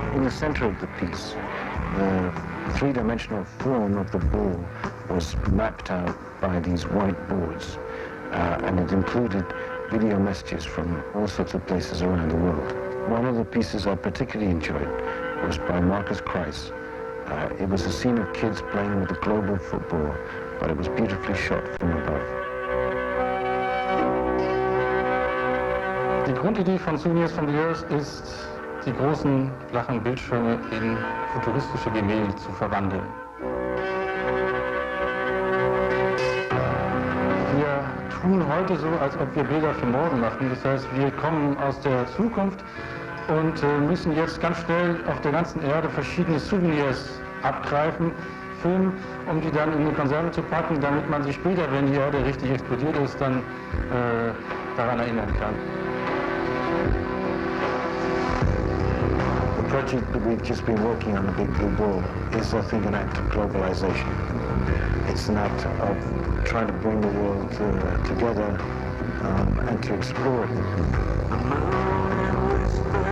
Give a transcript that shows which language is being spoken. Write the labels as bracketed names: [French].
[English] Center of the piece, the three-dimensional form of the ball was mapped out by these white boards, and it included video messages from all sorts of places around the world. One of the pieces I particularly enjoyed was by Marcus Kreis. It was a scene of kids playing with a global football, but it was beautifully shot from above. [German] Die Grundidee von Souvenirs from the Earth ist, die großen flachen Bildschirme in futuristische Gemälde zu verwandeln. Wir tun heute so, als ob wir Bilder für morgen machen. Das heißt, wir kommen aus der Zukunft und müssen jetzt ganz schnell auf der ganzen Erde verschiedene Souvenirs abgreifen, filmen, um die dann in die Konserve zu packen, damit man sich später, wenn die Erde richtig explodiert ist, dann daran erinnern kann. [English] The project that we've just been working on, the Big Blue Ball, is, I think, an act of globalization. It's an act of trying to bring the world together and to explore it.